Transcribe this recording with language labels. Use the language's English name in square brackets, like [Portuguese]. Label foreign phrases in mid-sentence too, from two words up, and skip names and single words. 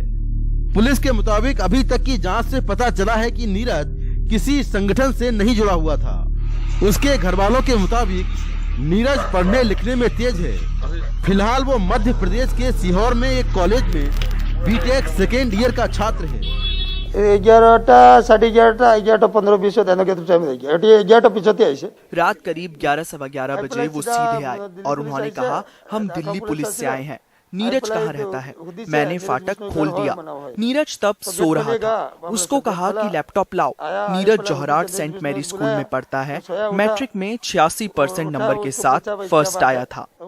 [Hindi] पुलिस के मुताबिक अभी तक की जांच से पता चला है कि नीरज किसी संगठन से नहीं जुड़ा हुआ था। उसके घर वालों के मुताबिक नीरज पढ़ने लिखने में तेज है। फिलहाल वो मध्य प्रदेश के सीहोर में एक कॉलेज में [English] BTech second year [Hindi] का छात्र है। [Assamese] 11টা 11:30 11টা 15-20 এনেকে টাইম লাগি 11টা পিছতে আইছে। [Hindi] रात करीब 11-11:15 बजे वो सीधे आए और उन्होंने कहा हम दिल्ली पुलिस से आए हैं। नीरज कहाँ रहता है? मैंने फाटक खोल दिया। नीरज तब सो रहा था। उसको कहा कि लैपटॉप लाओ। नीरज जोहराट सेंट मैरी स्कूल में पढ़ता है। मैट्रिक में 86% नंबर के साथ फर्स्ट आया था।